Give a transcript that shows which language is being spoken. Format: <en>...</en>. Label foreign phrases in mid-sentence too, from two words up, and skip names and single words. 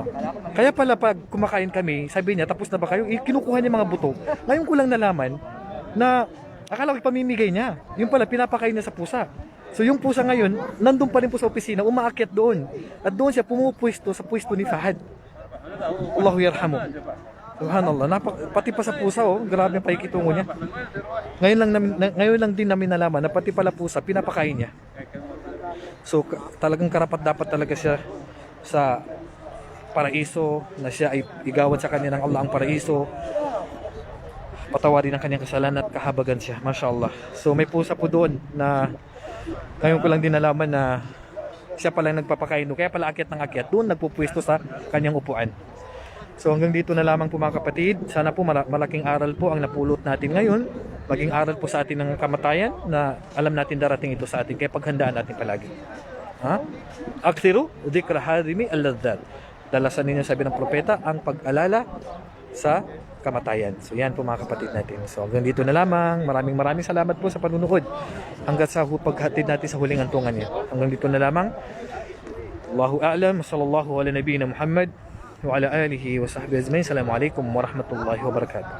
<tl>Kaya pala pag kumakain kami, sabi niya, tapos na ba kayo? Kinukuha niya mga buto. Ngayon ko lang nalaman na akala ko pamimigay niya. Yung pala, pinapakain niya sa pusa. So yung pusa ngayon, nandun pa rin po sa opisina, umaakyat doon. At doon siya pumupwesto sa pwesto ni Fahad.</tl> <ar>الله يرحمه سبحان الله.</ar> <tl>Pati pa sa pusa, grabe ang paikitungo niya. Ngayon lang din namin nalaman na pati pala pusa, pinapakain niya. So talagang karapat dapat talaga siya sa paraiso, na siya ay igawad sa kanya ng Allah ang paraiso, patawarin ang kanyang kasalanan at kahabagan siya. Mashallah. So may pusa po doon na ngayon ko lang din nalaman na siya pala nagpapakain doon. Kaya pala akyat ng akyat doon, nagpupwesto sa kanyang upuan. So hanggang dito na lamang po mga kapatid. Sana po malaking aral po ang napulot natin ngayon. Maging aral po sa atin ng kamatayan na alam natin darating ito sa atin. Kaya paghandaan natin palagi.</tl> <ar>أكثروا ذكر هادم اللذات.</ar> <tl>Dalasan ninyo, sabi ng propeta, ang pag-alala sa kamatayan. So yan po mga kapatid natin. So hanggang dito na lamang. Maraming salamat po sa panunood. Hanggang sa paghatid natin sa huling antungan niya. Hanggang dito na lamang.</tl> <ar>الله أعلم. صلى الله على نبينا محمد وعلى آله وصحبه أجمعين. السلام عليكم ورحمة الله وبركاته.</ar>